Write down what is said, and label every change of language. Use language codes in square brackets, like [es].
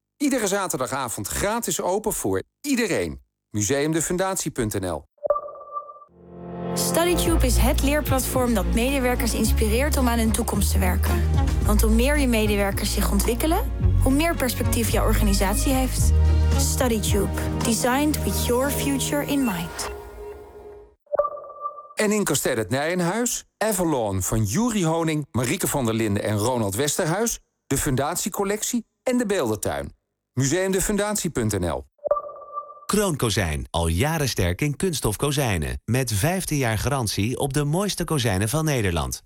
[nl] Iedere zaterdagavond gratis open voor iedereen. Museumdefundatie.nl. StudyTube is het leerplatform dat medewerkers inspireert om aan hun toekomst te werken. Want hoe meer je medewerkers zich ontwikkelen, hoe meer perspectief jouw organisatie heeft. StudyTube. [en] Designed with your future in mind. [nl] En in Kasteel het Nijenhuis, Avalon van Juri Honing, Marieke van der Linden en Ronald Westerhuis, de Fundatiecollectie en de Beeldentuin. Museumdefundatie.nl. Kroonkozijn, al jaren sterk in kunststof kozijnen. Met 15 jaar garantie op de mooiste kozijnen van Nederland.